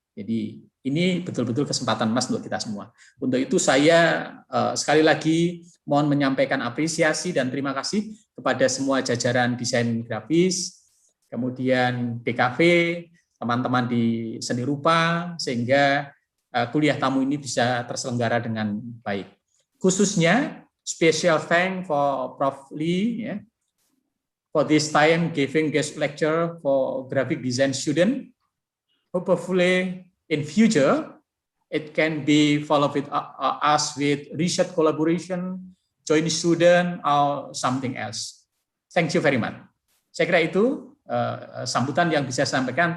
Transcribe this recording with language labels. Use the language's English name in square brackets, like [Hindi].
[Indonesian] Jadi ini betul-betul kesempatan emas untuk kita semua. Untuk itu saya sekali lagi mohon menyampaikan apresiasi dan terima kasih kepada semua jajaran desain grafis, kemudian DKV, teman-teman di seni rupa, sehingga kuliah tamu ini bisa terselenggara dengan baik. Khususnya [English] special thanks for Prof. Li, ya, for this time giving guest lecture for graphic design student. Hopefully in future it can be followed with us with research collaboration, joint student or something else. Thank you very much. [Indonesian] Saya kira itu sambutan yang bisa saya sampaikan.